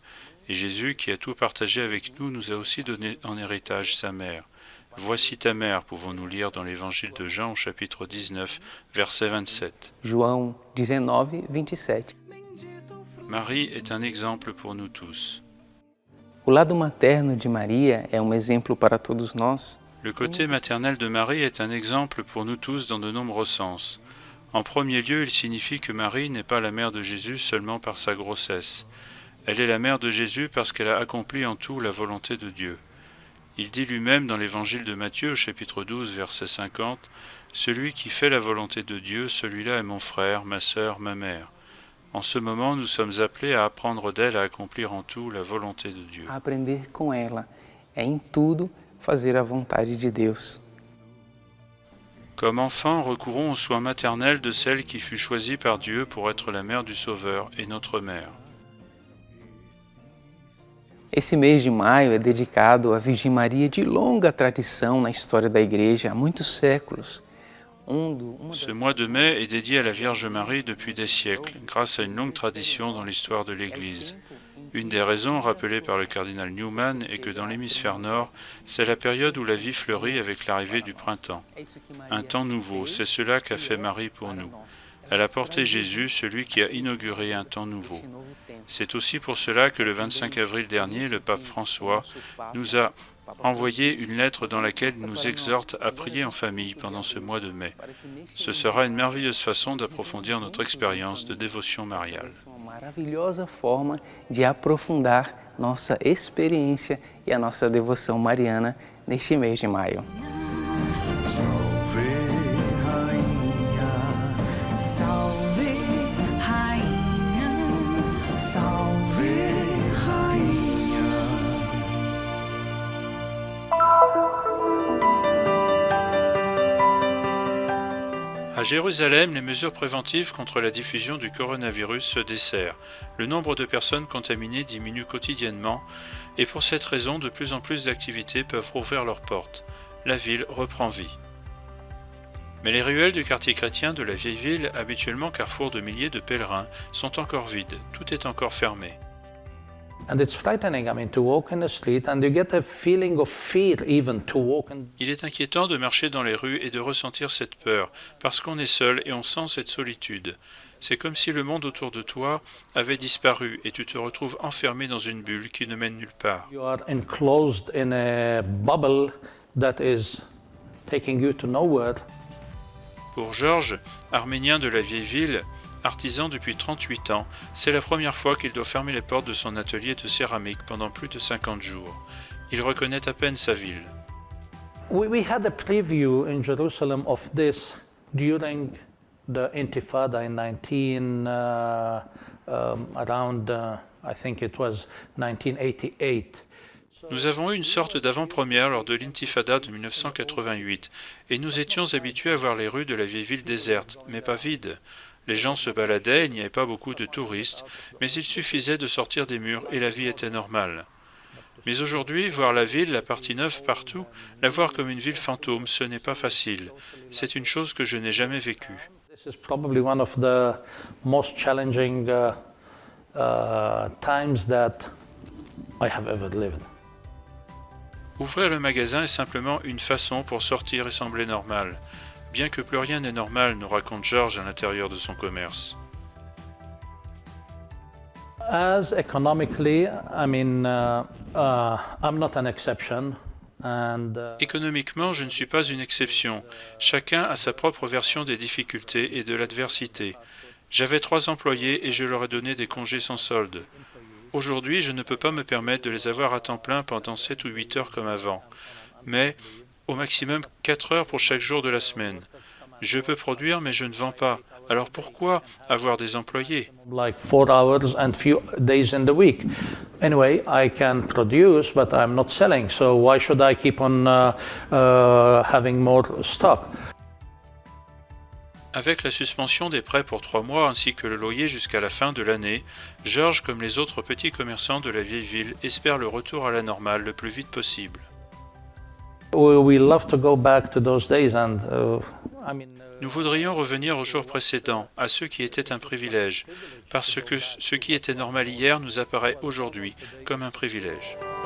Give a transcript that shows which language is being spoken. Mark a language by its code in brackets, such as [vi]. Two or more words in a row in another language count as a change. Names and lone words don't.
[fr] Et Jésus, qui a tout partagé avec nous, nous a aussi donné en héritage sa mère. « Voici ta mère », pouvons-nous lire dans l'Évangile de Jean au chapitre 19, verset 27. João 19, 27. Marie est un exemple pour nous tous. [pt] O lado materno de Maria é exemplo para todos nós. [fr] Le côté maternel de Marie est un exemple pour nous tous dans de nombreux sens. En premier lieu, il signifie que Marie n'est pas la mère de Jésus seulement par sa grossesse. Elle est la mère de Jésus parce qu'elle a accompli en tout la volonté de Dieu. Il dit lui-même dans l'Évangile de Matthieu, au chapitre 12, verset 50, « Celui qui fait la volonté de Dieu, celui-là est mon frère, ma sœur, ma mère. » En ce moment, nous sommes appelés à apprendre d'elle à accomplir en tout la volonté de Dieu. [pt] Aprender com ela é em tudo fazer a vontade de Deus. [fr] Comme enfants, recourons aux soins maternels de celle qui fut choisie par Dieu pour être la mère du Sauveur et notre mère. [pt] Esse mês de maio é dedicado à Virgem Maria de longa tradição na história da Igreja, há muitos séculos. [fr] Ce mois de mai est dédié à la Vierge Marie depuis des siècles, grâce à une longue tradition dans l'histoire de l'Église. Une des raisons rappelées par le cardinal Newman est que dans l'hémisphère nord, c'est la période où la vie fleurit avec l'arrivée du printemps. Un temps nouveau, c'est cela qu'a fait Marie pour nous. Elle a porté Jésus, celui qui a inauguré un temps nouveau. C'est aussi pour cela que le 25 avril dernier, le pape François nous a envoyé une lettre dans laquelle il nous exhorte à prier en famille pendant ce mois de mai. Ce sera une merveilleuse façon d'approfondir notre expérience de dévotion mariale. [pt] Uma maravilhosa forma de aprofundar nossa experiência e a nossa devoção mariana neste mês de maio. Salve, Rainha. Salve, Rainha. Salve, Rainha. [fr] À Jérusalem, les mesures préventives contre la diffusion du coronavirus se desserrent. Le nombre de personnes contaminées diminue quotidiennement et pour cette raison, de plus en plus d'activités peuvent rouvrir leurs portes. La ville reprend vie. Mais les ruelles du quartier chrétien de la vieille ville, habituellement carrefour de milliers de pèlerins, sont encore vides. Tout est encore fermé. [en] And it's frightening, to walk in the street and you get a feeling of fear even to walk in. [fr] Il est inquiétant de marcher dans les rues et de ressentir cette peur, parce qu'on est seul et on sent cette solitude. C'est comme si le monde autour de toi avait disparu et tu te retrouves enfermé dans une bulle qui ne mène nulle part. [en] You are enclosed in a bubble that is taking you to nowhere. [fr] Pour Georges, arménien de la vieille ville, artisan depuis 38 ans, c'est la première fois qu'il doit fermer les portes de son atelier de céramique pendant plus de 50 jours. Il reconnaît à peine sa ville. [en] We had a preview in Jerusalem of this during the Intifada in around I think it was 1988. [fr] Nous avons eu une sorte d'avant-première lors de l'Intifada de 1988, et nous étions habitués à voir les rues de la vieille ville désertes, mais pas vides. Les gens se baladaient, il n'y avait pas beaucoup de touristes, mais il suffisait de sortir des murs et la vie était normale. Mais aujourd'hui, voir la ville, la partie neuve partout, la voir comme une ville fantôme, ce n'est pas facile. C'est une chose que je n'ai jamais vécue. [en] This is probably one of the most challenging times that I have ever lived. [fr] Ouvrir le magasin est simplement une façon pour sortir et sembler normal. Bien que plus rien n'est normal, nous raconte Georges à l'intérieur de son commerce. [en] As economically, I'm not an exception. [fr] Économiquement, je ne suis pas une exception. Chacun a sa propre version des difficultés et de l'adversité. J'avais 3 employés et je leur ai donné des congés sans solde. Aujourd'hui, je ne peux pas me permettre de les avoir à temps plein pendant 7 ou 8 heures comme avant, mais au maximum 4 heures pour chaque jour de la semaine. Je peux produire, mais je ne vends pas. Alors pourquoi avoir des employés? [en] Like 4 hours and few days in the week. Anyway, I can produce, but I'm not selling. So why should I keep on having more stock? [fr] Avec la suspension des prêts pour 3 mois ainsi que le loyer jusqu'à la fin de l'année, Georges, comme les autres petits commerçants de la vieille ville, espère le retour à la normale le plus vite possible. [en] We love to go back to those days and [fr] Nous voudrions revenir aux jours précédents, à ceux qui étaient un privilège, parce que ce qui était normal hier nous apparaît aujourd'hui comme un privilège.